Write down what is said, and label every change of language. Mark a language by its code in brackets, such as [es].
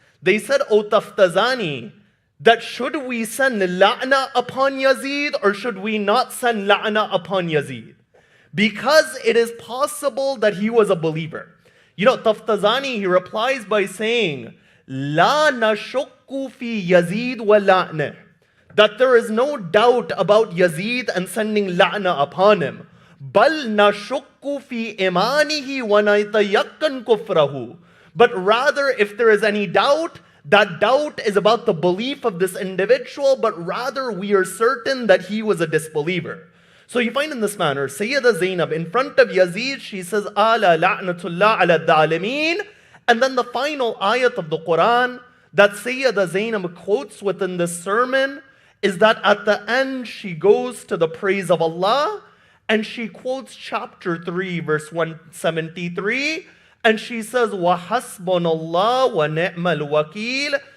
[en] They said, O Taftazani, that should we send la'na upon Yazid or should we not send la'na upon Yazid? Because it is possible that he was a believer. You know, Taftazani, he replies by saying, [ar] لا نشك في يزيد ولعنه. [en] That there is no doubt about Yazid and sending la'na upon him. [ar] بل نشك في إيمانه ونتيقن كفره. [en] But rather, if there is any doubt, that doubt is about the belief of this individual, but rather we are certain that he was a disbeliever. So you find in this manner, Sayyida Zaynab in front of Yazid, she says, [ar] Ala la'natullah ala dhalimeen. [en] And then the final ayat of the Quran that Sayyida Zaynab quotes within this sermon is that at the end she goes to the praise of Allah and she quotes chapter 3, verse 173, and she says, [ar] وَحَسْبُنَ اللَّهُ وَنِعْمَ الْوَكِيلُ.